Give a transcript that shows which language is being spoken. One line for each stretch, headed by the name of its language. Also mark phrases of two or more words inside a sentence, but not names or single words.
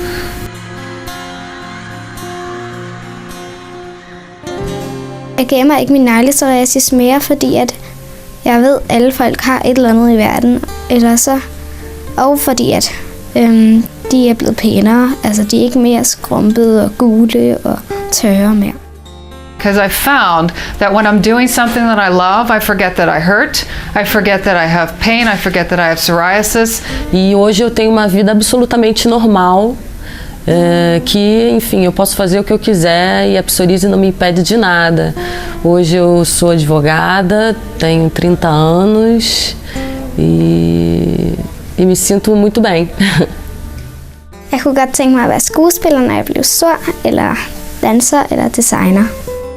Danish: Jeg gemmer ikke min neglepsoriasis mere, fordi at jeg ved, at alle folk har et eller andet i verden. Eller så, og fordi at de er blevet pænere. Altså de er ikke mere skrumpede og gule og tørre mere.
English: Because I found that when I'm doing something that I love, I forget that I hurt, I forget that I have pain, I forget that I have psoriasis.
Portuguese: E hoje eu tenho uma vida absolutamente normal, que, enfim, eu posso fazer o que eu quiser e a psoríase não me impede de nada. Hoje eu sou advogada, tenho 30 anos e me sinto muito bem.
Danish: Jeg kunne godt tænke mig at være skuespiller, når jeg blev stor, eller danser, eller designer.